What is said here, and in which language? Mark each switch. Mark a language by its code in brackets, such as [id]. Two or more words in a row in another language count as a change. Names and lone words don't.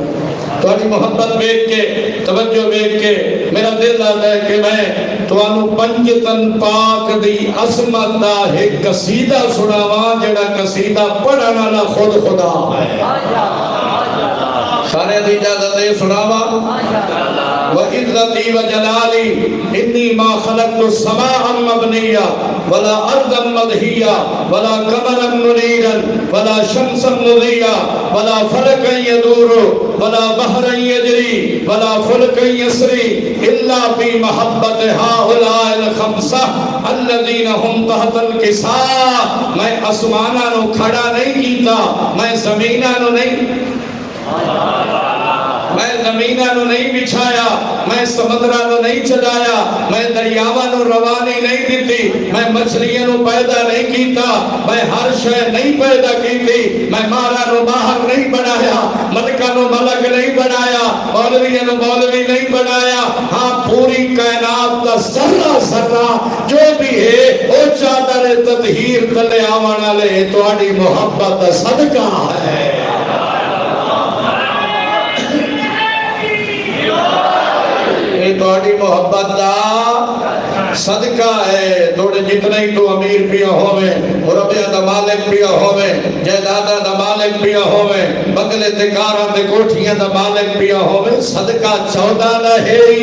[pa] تھوڑی محبت دیکھ کے توجہ دیکھ کے میرا دل آتا ہے کہ میں تانوں پنجتن پاک دی عظمت دا ایک قصیدہ سناواں جڑا قصیدہ پڑھن والا خود خدا ہے. سارے دی اجازت دے سناواں. [ar] وَعِزَّتِي وَجَلَالِي إِنِّي مَا خَلَقْتُ السَّمَاءَ مَبْنِيًّا وَلَا أَرْضًا مَدْحِيًّا وَلَا قَمَرًا مُنِيرًا وَلَا شَمْسًا مُضِيًّا وَلَا فَلَكًا يَدُورُ وَلَا بَحْرًا يَجْرِي وَلَا فُلْكًا يَسْرِي إِلَّا فِي مَحَبَّةِ هَؤُلَاءِ الْخَمْسَةِ الَّذِينَ هُمْ تَحْتَ الْكِسَاءِ. [pa] میں آسماناں نو کھڑا نہیں کیتا، میں زمیناں نو نہیں، میں زمیناں نو نہیں بچھایا، میں سمندراں نو نہیں چلایا، میں دریاواں نو روانی نہیں دیتی، میں مچھلیاں نو پیدا نہیں کیتا، میں ہر شے نہیں پیدا کیتی، میں مارا نو ماہر نہیں بنایا، ملکہ نو ملک نہیں بنایا، مولوی نو مولوی نہیں بنایا. ہاں پوری کائنات دا ذرہ ذرہ جو بھی ہے او چادر تطہیر تلے آون والے تہاڈی محبت دا صدقہ ہے. تہاڈی محبت دا صدقہ ہے. تھوڑے جتنے ہی تو امیر پیا ہوویں، روپیہ دا مالک پیا ہوویں، جائیداداں دا مالک پیا ہوویں، بنگلے تے کاراں تے کوٹھیاں دا مالک پیا ہوویں، صدقہ 14 دا ہے.